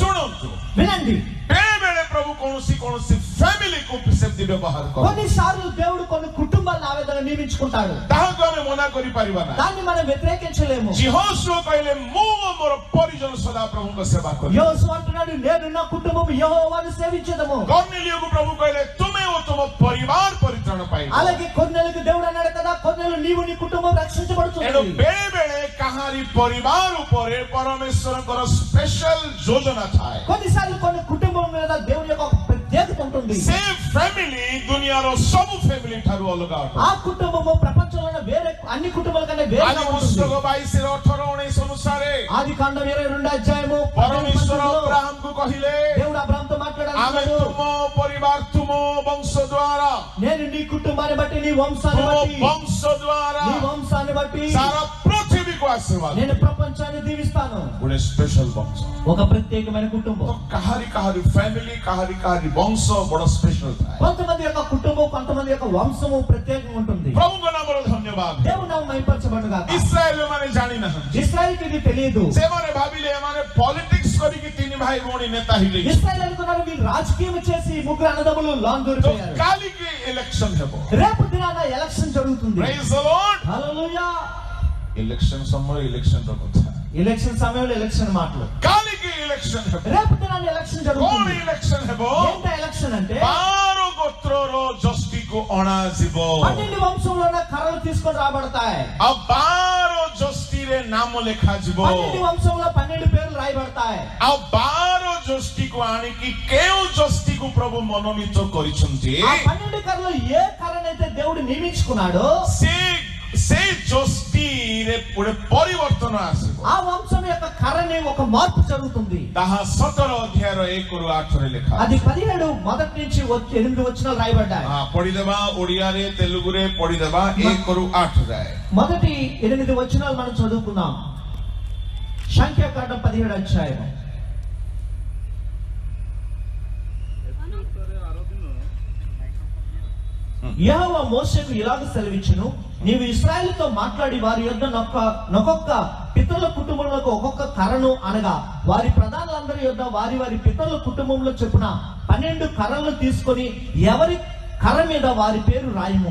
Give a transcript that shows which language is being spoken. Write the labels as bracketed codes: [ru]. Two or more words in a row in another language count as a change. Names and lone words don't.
[or] ଶୁଣନ୍ତୁ [te] వినండి, [or] ବେଳେ ବେଳେ ପ୍ରଭୁ କୌଣସି ଫ୍ୟାମିଲିକୁ ସେମିତି ବ୍ୟବହାର କରନ୍ତି [te] కొన్నిసార్లు దేవుడు కొన్ని కుటుంబాలను ఆ విధంగా నియమించుకుంటాడు. [or] ତାହାକୁ ଆମେ ମନା କରିପାରିବା ନାହିଁ [te] దాన్ని మనం వ్యతిరేకించలేము. [or] ଯେହୋଶୁଆ କହିଲେ ମୁଁ ମୋର ପରିଜନ ସଦା ପ୍ରଭୁଙ୍କ ସେବା କରିବି [te] యోసు అంటున్నాడు, నేను నా కుటుంబం యెహోవాను సేవించదము. [or] କର୍ନେଲିୟକୁ ପ୍ରଭୁ କହିଲେ ତୁମେ ଓ ତୁମ ପରିବାର ପରିତ୍ରାଣ ପାଇବ [te] అలాగే కొన్నేళ్ళకి దేవుడు అన్నాడు కదా, కొన్నేళ్ళు నీవు నీ కుటుంబం [or] ଏଣୁ [te] రక్షించబడుతుంది. [or] ବେଳେ ବେଳେ କାହାରି ପରିବାର ଉପରେ ପରମେଶ୍ୱରଙ୍କର ସ୍ପେଶାଲ ଯୋଜନା ଥାଏ [te] కొన్నిసార్లు కొన్ని కుటుంబం మీద దేవుని యొక్క ఒక ప్రత్యేకత ఉంటుంది. [or] ସେ ଫ୍ୟାମିଲି ଦୁନିଆର ସବୁ ଫ୍ୟାମିଲି ଠାରୁ ଅଲଗା ଅଟେ [te] ఆ కుటుంబము ప్రపంచంలో వేరే అన్ని కుటుంబాల కన్నా [or] ଆଜି [te] వేరేగా ఉంటుంది. [or] ପୁସ୍ତକ 22:18-19 ଅନୁସାରେ [te] ఆది కాండం 22 అధ్యాయము [or] ପରମେଶ୍ୱର ଅବ୍ରାହମକୁ କହିଲେ [te] దేవుడు అబ్రాహాముతో [or] ଆମେ [te] మాట్లాడాడు, [or] ତୁମ ପରିବାର ତୁମ ବଂଶ ଦ୍ୱାରା [te] నేను నీ కుటుంబాన్ని బట్టి నీ వంశాన్ని [or] ତୁମ [te] బట్టి [or] ବଂଶ ଦ୍ୱାରା [te] నీ వంశాన్ని బట్టి [or] ସାରା ପୃଥିବୀକୁ ଆଶୀର୍ବାଦ [te] నేను ప్రపంచాన్ని దీవిస్తాను. [or] ଗୋଟେ ସ୍ପେଶାଲ ବଂଶ [te] ఒక ప్రత్యేకమైన కుటుంబం. [or] ତ କାହାରି ଫ୍ୟାମିଲି କାହାରି ବଂଶ ବଡ ସ୍ପେଶାଲ ଥାଏ [te] కొంతమంది యొక్క కుటుంబం, కొంతమంది యొక్క వంశము ప్రత్యేకంగా ఉంటుంది. [or] ପ୍ରଭୁଙ୍କ ନାମର ଧନ୍ୟବାଦ [te] దేవుడు నామ మహిమపరచబడుగా. [or] ଇସ୍ରାଏଲ ମାନେ ଜାଣିନାହାନ୍ତି [te] ఇశ్రాయేలుకి ఇది తెలియదు. [or] ସେମାନେ ଭାବିଲେ ଏମାନେ ପଲିଟିକ୍ସ କରିକି ତିନି ଭାଇ ଭଉଣୀ ନେତା ହେଲେ [te] ఇశ్రాయేలు అనుకున్నారు వీళ్ళు రాజకీయం చేసి ముగ్గురు అన్నదమ్ములు లాన్ [or] ତ [te] దూరిపోయారు. [or] କାଲିକି ଇଲେକ୍ସନ ହେବ [te] రేపు దినాన ఎలక్షన్ జరుగుతుంది. [en] Praise the Lord. [te] హల్లెలూయా. [or] ଇଲେକ୍ସନ ସମୟ ଇଲେକ୍ସନର କଥା [te] ఎలక్షన్ సమయంలో ఎలక్షన్ మాటలు. [or] କାଲିକି ଇଲେକ୍ସନ ହେବ [te] రేపు దినాన ఎలక్షన్ [or] କଣ [te] జరుగుతుంది. [or] ଇଲେକ୍ସନ ହେବ [te] ఏంట ఎలక్షన్ అంటే [or] 12 ଗୋତ୍ରର ଜଷ୍ଟିକୁ ଅଣାଯିବ [te] 12 వంశంలో ఉన్న కర్రలు తీసుకొని రాబడతాయి. [or] ଆଉ 12 ଜଷ୍ଟିରେ ନାମ ଲେଖାଯିବ [te] 12 వంశంలో 12 పేర్లు రాయబడతాయి. [or] ଆଉ 12 ଜଷ୍ଟିକୁ ଆଣିକି କେଉଁ ଜଷ୍ଟିକୁ ପ୍ରଭୁ ମନୋନୀତ କରିଛନ୍ତି [te] ఆ 12 కర్రలు ఏ కర్రనైతే దేవుడు నియమించుకున్నాడో [or] ସେ ଜଷ୍ଟିରେ ଗୋଟେ ପରିବର୍ତ୍ତନ ଆସିବ [te] ఆ వంశం యొక్క కర్రని ఒక మార్పు జరుగుతుంది. [or] ତାହା 17 ଅଧ୍ୟାୟର 1-8 ଲେଖା [te] అది 17 మొదటి నుంచి 8 వచనాలు రాయబడ్డాయి. [or] ପଢିଦେବା ଓଡିଆରେ ତେଲୁଗୁରେ ପଢିଦେବା 1-8 ଯାଏ [te] మొదటి 8 వచనాలు మనం చదువుకుందాం. సంఖ్యాకాండం 17 అధ్యాయం. యెహోవా మోషేకు ఇలాగ సెలవిచ్చెను, నీవు ఇశ్రాయేలుతో మాట్లాడి వారి యొద్ద నొక్కొక్క పితరుల కుటుంబంలో ఒక్కొక్క కర్రను అనగా వారి ప్రధానులందరి యొద్ద వారి వారి పితరుల కుటుంబంలో చొప్పున 12 కర్రలు తీసుకొని ఎవరి కర్ర మీద వారి పేరు రాయము.